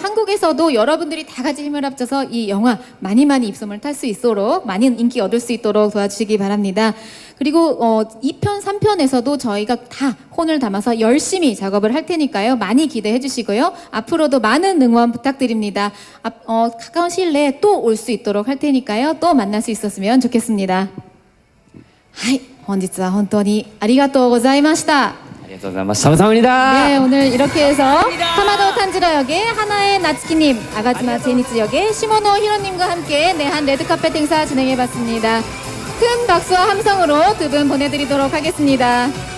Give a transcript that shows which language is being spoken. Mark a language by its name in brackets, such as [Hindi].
[Korean] 한국에서도 여러분들이 다 같이 힘을 합쳐서 이 영화 많이 입소문을 탈 수 있도록, 많은 인기 얻을 수 있도록 도와주시기 바랍니다. 그리고 2편, 3편에서도 저희가 다 혼을 담아서 열심히 작업을 할 테니까요. 많이 기대해 주시고요. 앞으로도 많은 응원 부탁드립니다. 가까운 시일 내에 또 올 수 있도록 할 테니까요. 또 만날 수 있었으면 좋겠습니다. [Japanese] はい、本日は本当にありがとうございました。ありがとうございました。 [Korean] 감사합니다. 네, 오늘 이렇게 해서 하마도 탄지로 역의 하나의 나츠키님, 아가즈마 제니츠 역의 시모노 히로님과 함께 내한 레드카펫 행사 진행해봤습니다. 큰 박수와 함성으로 두 분 보내드리도록 하겠습니다.